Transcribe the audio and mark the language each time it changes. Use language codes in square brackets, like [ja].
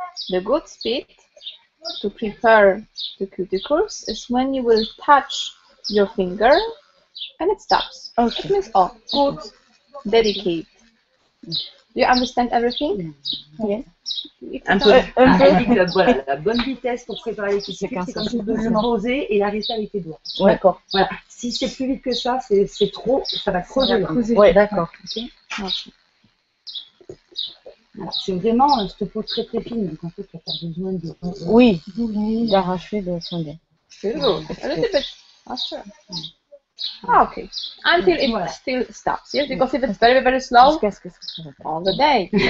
[en] The good speed to prepare the cuticles is when you will touch your finger and it stops. Okay. It means, oh, good, delicate. Do you understand everything? Yes. [fr] Un peu. Voilà, la bonne vitesse pour préparer les cuticles, c'est quand vous le poser et l'arrêter avec les doigts. D'accord. Voilà. Si c'est plus vite que ça, c'est trop, ça va creuser. Oui, d'accord. [en] Okay. [fr] Voilà. C'est vraiment cette peau très très fine, donc en fait, il n'y a pas besoin de... d'arracher, de sonder. [en] A little bit faster. Okay, until it still stops, yes, because if it's very, very slow, all the day.